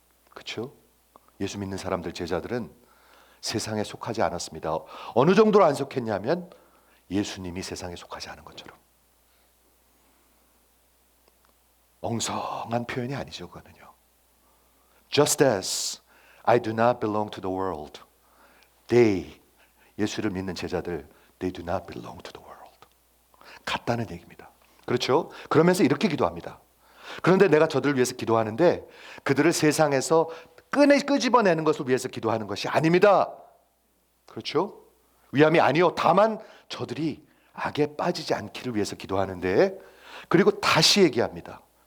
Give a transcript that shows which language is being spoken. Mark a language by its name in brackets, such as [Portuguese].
[Korean] 그렇죠? 예수 믿는 사람들, 제자들은 세상에 속하지 않았습니다. 어느 정도로 안 속했냐면 예수님이 세상에 속하지 않은 것처럼. 엉성한 표현이 아니죠, 그거는요. [English] Just as I do not belong to the world, they, [Korean] 예수를 믿는 제자들, [English] they do not belong to the world. [Korean] 같다는 얘기입니다. 그렇죠? 그러면서 이렇게 기도합니다. 그런데 내가 저들을 위해서 기도하는데 그들을 세상에서 끄집어내는 것을 위해서 기도하는 것이 아닙니다. 그렇죠? 위함이 아니요, 다만 저들이 악에 빠지지 않기를 위해서 기도하는데, 그리고 다시 얘기합니다.